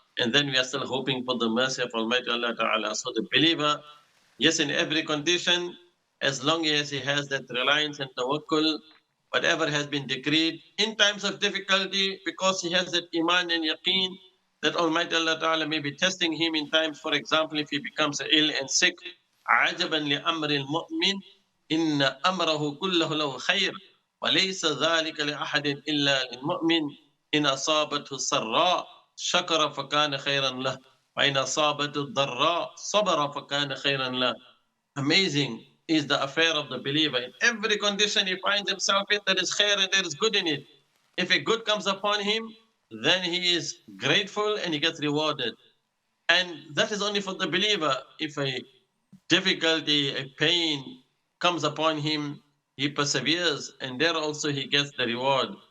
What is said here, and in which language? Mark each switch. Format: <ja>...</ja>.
<en>and then we are still hoping for the mercy of Almighty Allah Ta'ala. So the believer, yes, in every condition, as long as he has that reliance and tawakkul, whatever has been decreed in times of difficulty, because he has that iman and yaqeen, that Almighty Allah Ta'ala may be testing him in times, for example, if he becomes ill and sick.</en> <ar>عجبا لأمر المؤمن إن أمره كله له خير وليس ذلك لأحد إلا للمؤمن إن أصابته السراء شكر فكان خيرا له وإن أصابته الضراء صبر فكان خيرا له.</ar> <en>Amazing is the affair of the believer. In every condition he finds himself in, there is khair and there is good in it. If a good comes upon him, then he is grateful and he gets rewarded. And that is only for the believer. If a difficulty, a pain comes upon him, he perseveres, and there also he gets the reward.</en>